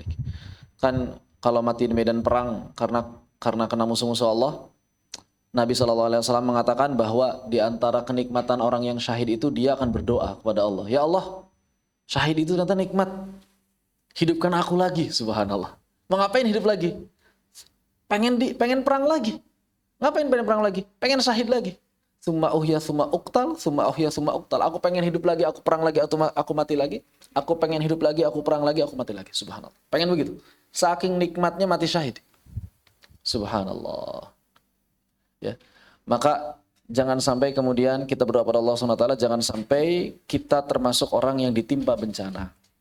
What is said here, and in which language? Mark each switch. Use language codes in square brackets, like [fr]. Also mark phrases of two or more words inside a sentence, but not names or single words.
[id] Kan kalau mati di medan perang karena kena musuh-musuh Allah, Nabi SAW mengatakan bahwa di antara kenikmatan orang yang syahid itu dia akan berdoa kepada Allah. Ya Allah, syahid itu ternyata nikmat. Hidupkan aku lagi, subhanallah. Mau ngapain hidup lagi? Pengen perang lagi. Ngapain pengen perang lagi? Pengen syahid lagi. [ar] ثم أحيا ثم أقتل، ثم أحيا ثم أقتل. [id] Aku pengen hidup lagi, aku perang lagi, aku mati lagi. Aku pengen hidup lagi, aku perang lagi, aku mati lagi. Subhanallah. Pengen begitu. Saking nikmatnya mati syahid. Subhanallah. Ya. Maka jangan sampai kemudian kita berdoa pada Allah SWT, jangan sampai kita termasuk orang yang ditimpa bencana.